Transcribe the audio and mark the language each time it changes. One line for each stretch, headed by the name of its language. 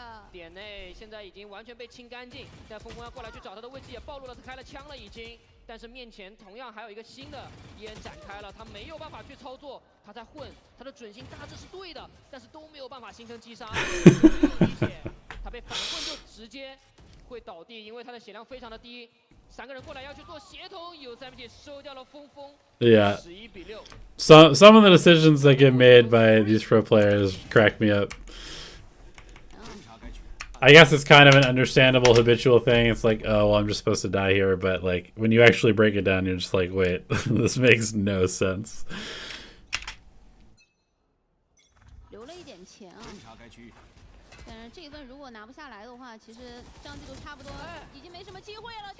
Chinese: 点内现在已经完全被清干净，现在峰峰要过来去找他的位置也暴露了，他开了枪了已经，但是面前同样还有一个新的烟展开了，他没有办法去操作，他在混，他的准心大致是对的，但是都没有办法形成击杀，理解，他被反混就直接会倒地，因为他的血量非常的低。 3个人过来要去做协同，有3收掉了峰峰。
English: Yeah.
Chinese: 11比6。
English: Some of the decisions that get made by these pro players crack me up. I guess it's kind of an understandable habitual thing. It's like, oh, well, I'm just supposed to die here, but like when you actually break it down, you're just like, wait, this makes no sense.
Chinese: 留了一点钱啊。但是这一份如果拿不下来的话，其实这样就差不多已经没什么机会了。